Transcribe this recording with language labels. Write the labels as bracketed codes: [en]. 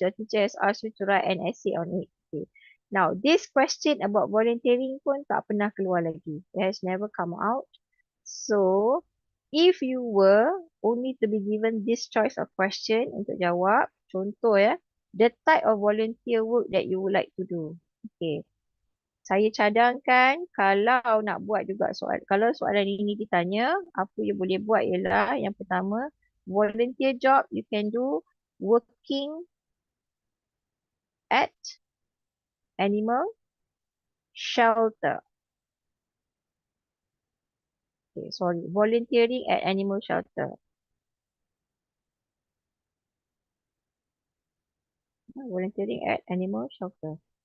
[en] Your teacher has asked you to write an essay on it. Okay. Now, this question about volunteering [ms] pun tak pernah keluar lagi. [en] It has never come out. So, if you were only to be given this choice of question [ms] untuk jawab, contoh ya, [en] the type of volunteer work that you would like to do. Okay. [ms] Saya cadangkan kalau nak buat juga kalau soalan ini ditanya, apa yang boleh buat ialah yang pertama, [en] volunteer job you can do working at animal shelter. Okay, sorry, volunteering at animal shelter. Volunteering at animal shelter.